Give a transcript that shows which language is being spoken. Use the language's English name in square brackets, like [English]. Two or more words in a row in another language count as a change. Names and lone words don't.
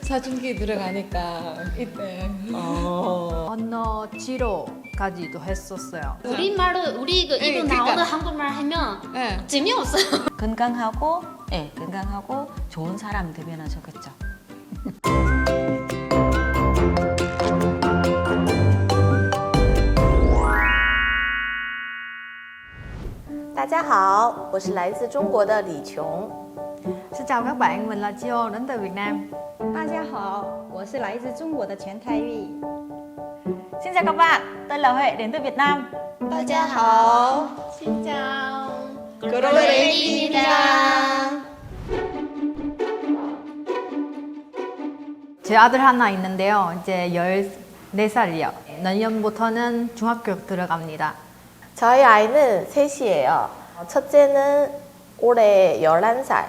[Korean] 사춘기 들어가니까 이때 언어 지로까지도 했었어요. 우리말을 우리 그 입으로 그러니까. 나오는 한국말 하면 네. 재미없어요. 건강하고 건강하고 좋은 사람 되면 좋겠죠. [Chinese] 大家好，我是来自中国的李琼。 [Vietnamese] Xin chào các bạn, mình là Chio đến từ Việt Nam. [Chinese] 大家好，我是来自中国的全泰玉。 [Vietnamese] Xin chào các bạn, tôi là Huệ đến từ Việt Nam. [Chinese] 大家好， [Vietnamese] Xin chào. [Korean] 그로레입니다. 제 아들 하나 있는데요. 이제 14살이요. 내년부터는 중학교 들어갑니다. 저희 아이는 셋이에요. 첫째는 올해 11살.